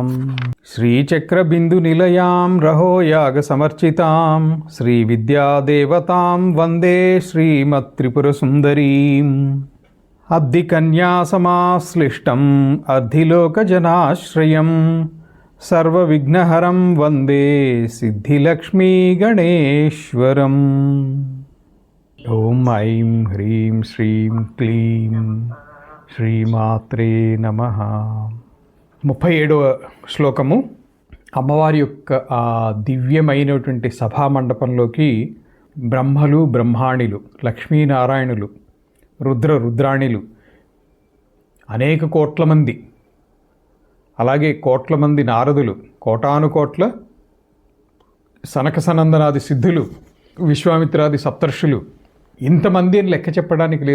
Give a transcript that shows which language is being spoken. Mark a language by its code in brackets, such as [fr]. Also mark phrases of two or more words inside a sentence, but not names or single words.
[sa] श्रीचक्रबिन्दुनिलयां रहोयागसमर्चितां श्रीविद्यादेवतां वन्दे श्रीमत्त्रिपुरसुन्दरीम्। अब्धिकन्यासमाश्लिष्टम् अर्धिलोकजनाश्रयं सर्वविघ्नहरं वन्दे सिद्धिलक्ष्मीगणेश्वरम्। ఓం ఐం హ్రీం శ్రీం క్లీం శ్రీమాత్రే నమః. [te] 37వ శ్లోకము. అమ్మవారి యొక్క ఆ దివ్యమైనటువంటి సభామండపంలోకి బ్రహ్మలు బ్రహ్మాణులు, లక్ష్మీనారాయణులు, రుద్రాణులు, అనేక కోట్ల మంది, అలాగే కోట్ల మంది నారదులు, కోటానుకోట్ల సనక సనందనాది సిద్ధులు, విశ్వామిత్రాది సప్తర్షులు, ఇంతమంది అని లెక్క చెప్పడానికి లేదు.